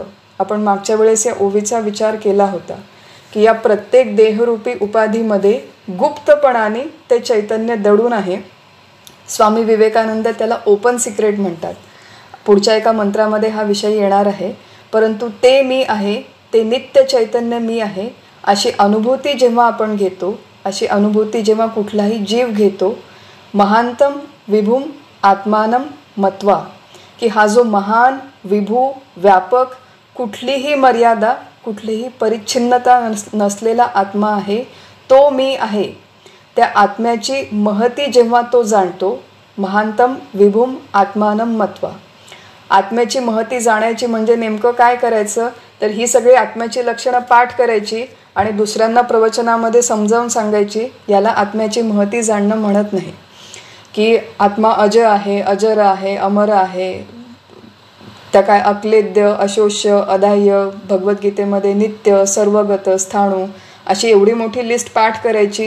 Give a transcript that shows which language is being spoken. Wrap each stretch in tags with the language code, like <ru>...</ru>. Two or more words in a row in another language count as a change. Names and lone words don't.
<mr>आपण मागच्या वेळेस या ओवीचा विचार केला होता की या प्रत्येक देहरूपी उपाधीमध्ये गुप्तपणाने ते चैतन्य दडून आहे. स्वामी विवेकानंद त्याला</mr> <en>open secret</en> <mr>म्हणतात. पुढच्या एका मंत्रामध्ये हा विषय येणार आहे. परंतु ते मी आहे, ते नित्य चैतन्य मी आहे, अशी अनुभूती जेव्हा आपण घेतो, अशी अनुभूती जेव्हा कुठलाही जीव घेतो,</mr> <sa>महांतम विभूम आत्मानम मत्वा,</sa> <mr>की हा जो महान विभू व्यापक कुठलीही मर्यादा कुठलीही परिच्छिन्नता नसलेला आत्मा आहे, तो मी आहे. त्या आत्म्याची महती जेव्हा तो जाणतो,</mr> <sa>महांतम विभूम आत्मानम मत्वा.</sa> <mr>आत्म्याची महती जाणायची म्हणजे नेमकं काय करायचं तर ही सगळी आत्म्याची लक्षणं पाठ करायची आणि दुसऱ्यांना प्रवचनामध्ये समजावून सांगायची. याला आत्म्याची महती जाणणं म्हणत नाही. की आत्मा अजय आहे, अजर आहे, अमर आहे, त्या काय अक्लेद्य, अशोष्य, अदाह्य, भगवद्गीतेमध्ये नित्य, सर्वगत, स्थाणू, अशी एवढी मोठी लिस्ट पाठ करायची.</mr>